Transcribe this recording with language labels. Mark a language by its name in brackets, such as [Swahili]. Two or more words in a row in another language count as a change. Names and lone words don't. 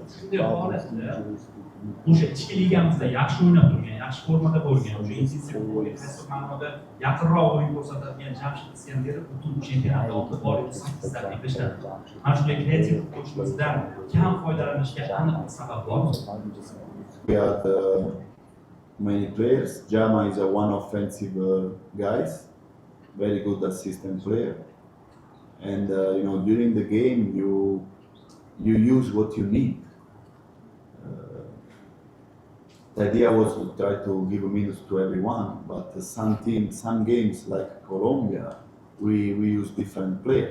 [Uzbek] Shunday holatda o'sha ichki ligamizda yaxshi o'ynab turgan, yaxshi formada bo'lgan, o'sha intensiv ma'noda yaqinroq o'yin ko'rsatadigan Jamshid Iskandarov butun chempionat davomida bor 8 daqiqa ishladi. Mana shunday kreativ futbolchimizdan kam foydalanishga aniq sabab bor. [English] We had many players. Jama is one offensive guys, very good assistant player. And during the game you use what you need. The idea was to try to give a minus to everyone, but some games like Colombia, we use different players.